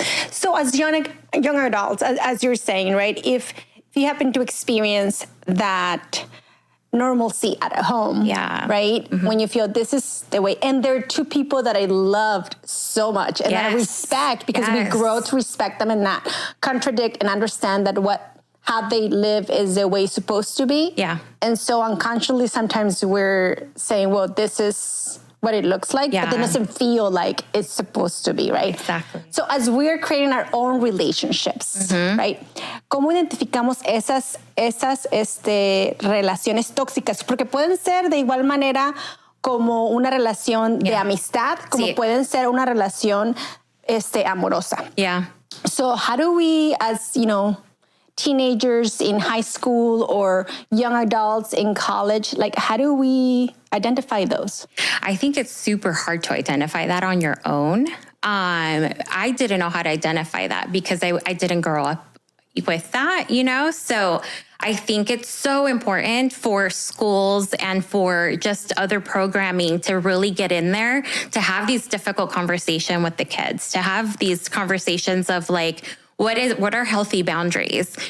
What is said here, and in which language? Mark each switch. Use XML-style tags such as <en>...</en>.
<en>So as young adults, as you're saying, right, if you happen to experience that normalcy at home, right, when you feel this is the way, and there are two people that I loved so much and that I respect because we grow to respect them and not contradict and understand that how they live is the way it's supposed to be. Yeah. And so unconsciously, sometimes we're saying, well, this is what it looks like, but it doesn't feel like it's supposed to be, right? Exactly. So as we're creating our own relationships, right?</en> <es>¿Cómo identificamos esas relaciones tóxicas? Porque pueden ser de igual manera como una relación de amistad, como pueden ser una relación amorosa.</es> <en>Yeah. So how do we, as, teenagers in high school or young adults in college, like how do we identify those? I think it's super hard to identify that on your own. I didn't know how to identify that because I didn't grow up with that, So I think it's so important for schools and for just other programming to really get in there, to have these difficult conversations with the kids, to have these conversations of like, what are healthy boundaries?</en>